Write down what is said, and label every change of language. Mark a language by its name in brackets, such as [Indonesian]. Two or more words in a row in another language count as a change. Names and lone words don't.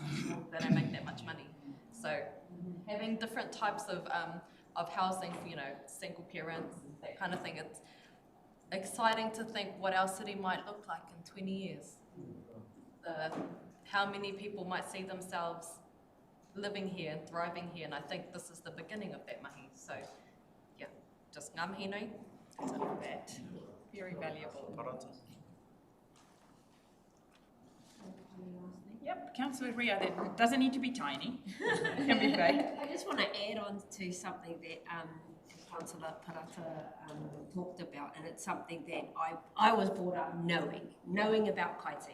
[English] They don't make that much money. So having different types of housing for, you know, single parents, that kind of thing, it's exciting to think what our city might look like in 20 years. How many people might see themselves living here and thriving here, and I think this is the beginning of that mahi. So, yeah, just [Māori] ngā mihi nui. [English] So that, very valuable. Yep, Councillor Ria, that doesn't need to be tiny. It can be big. I just want to add on to something that Councillor Parata talked about, and it's something that I was brought up knowing about Kaiti.